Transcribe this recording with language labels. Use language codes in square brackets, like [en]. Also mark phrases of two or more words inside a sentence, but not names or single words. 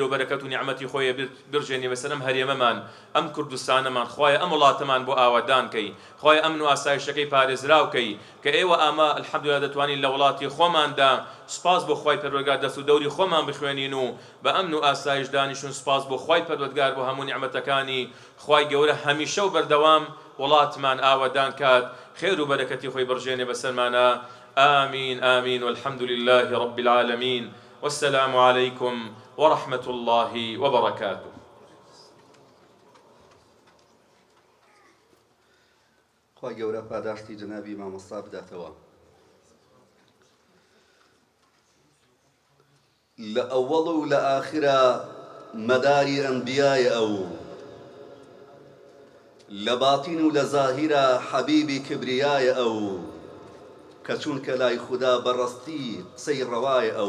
[ckb] و بەرەکەت و نیعمەتی خۆی برژێنی بەسەرم هەرێمەمان ئەم کوردستانەمان خوایە ئەم وڵاتەمان بۆ ئاوادان کەی، خوایە ئەمن و ئاسایشەکەی پارێزراوکەی کە ئێوە ئاما الحەمدوللا دەتوانین لە وڵاتی خۆماندا سوپاس بۆ خوای پەروەردگار دەست و دەوری خۆمان بخوێنین و بە ئەمن و ئاسایش دانیشون سوپاس بۆ خوای پەروەردگار بۆ هەموو نیعمەتەکانی خوای گەورە هەمیشە و بەردەوام وڵاتمان ئاوادان کات، خێر و بەرەکەتی خۆی بڕژێنێ بەسەرمانە. [ar] آمين آمين والحمد لله رب العالمين والسلام عليكم ورحمة الله وبركاته. [ckb] خوای گەورە پاداشتی جەنابی مامۆستا بداتەوە. لە ئەوەڵ و لە ئاخرە مەداری ئەنبیایە ئەو، لە باتین و لە زاهیرە حەبیبی کبریایە ئەو، کە چونکە لای خوددا بەڕەستی قسەی ڕەوایە ئەو.